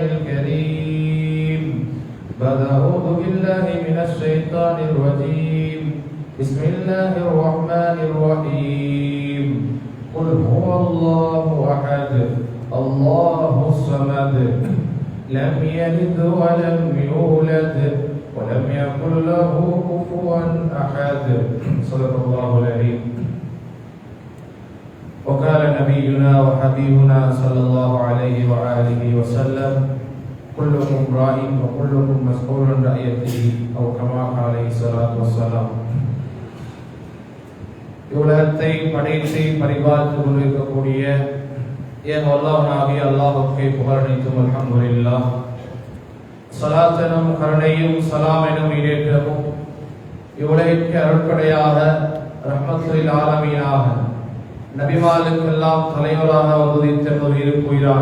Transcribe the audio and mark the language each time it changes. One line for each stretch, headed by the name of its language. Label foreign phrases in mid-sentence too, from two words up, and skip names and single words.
Arabic: الكريم بعد أعوذ بالله من الشيطان الرجيم بسم الله الرحمن الرحيم قل هو الله أحد الله الصمد لم يلد ولم يولد ولم يكن له كفوا أحد صدق الله العظيم وقال نبينا وحبيبنا صلى الله عليه وآله وسلم كلكم راع وكلكم مسؤول عن رعيته أو كما قال عليه الصلاة والسلام
Tamil: இவ்வுலகத்தை படைத்து பரிபாலித்துக் கொண்டிருக்கக்கூடிய ஏக அல்லாஹ்வாகிய அல்லாஹ்வுக்கே புகழ் அனைத்தும் அல்ஹம்துலில்லாஹ். ஸலாத் எனும் கருணையும் ஸலாம் எனும் ஈடேற்றமும் இவ்வுலகிற்கு அருட்கொடையாக
Arabic: رحمة العالمينாக
Tamil: நபிமார்களுக்கெல்லாம் தலைவராக உதித்த உயிரான